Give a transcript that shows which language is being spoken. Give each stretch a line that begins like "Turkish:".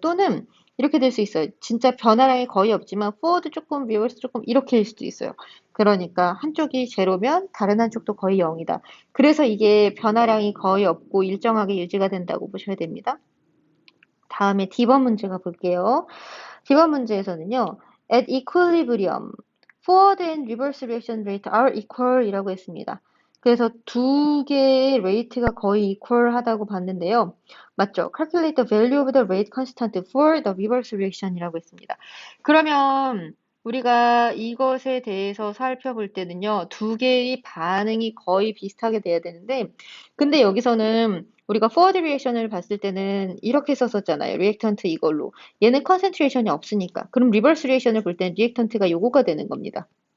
Korean: 또는 이렇게 될 수 있어요. 진짜 변화량이 거의 없지만 포워드 조금, 리버스 조금 이렇게일 수도 있어요. 그러니까 한쪽이 제로면 다른 한쪽도 거의 0이다. 그래서 이게 변화량이 거의 없고 일정하게 유지가 된다고 보셔야 됩니다. 다음에 D번 문제 가볼게요. D번 문제에서는요.
English: At equilibrium, forward and reverse reaction rate are equal
Korean: 이라고 했습니다. 그래서 두 개의 레이트가 거의 equal 하다고 봤는데요. 맞죠?
English: Calculate the value of the rate constant for the reverse reaction
Korean: 이라고 했습니다. 그러면 우리가 이것에 대해서 살펴볼 때는요. 두 개의 반응이 거의 비슷하게 돼야 되는데 근데 여기서는 우리가 forward reaction을 봤을 때는 이렇게 썼었잖아요. 리액턴트 이걸로. 얘는 컨센트레이션이 없으니까. 그럼 리버스 리액션을 볼 때는 리액턴트가 요거가 되는 겁니다.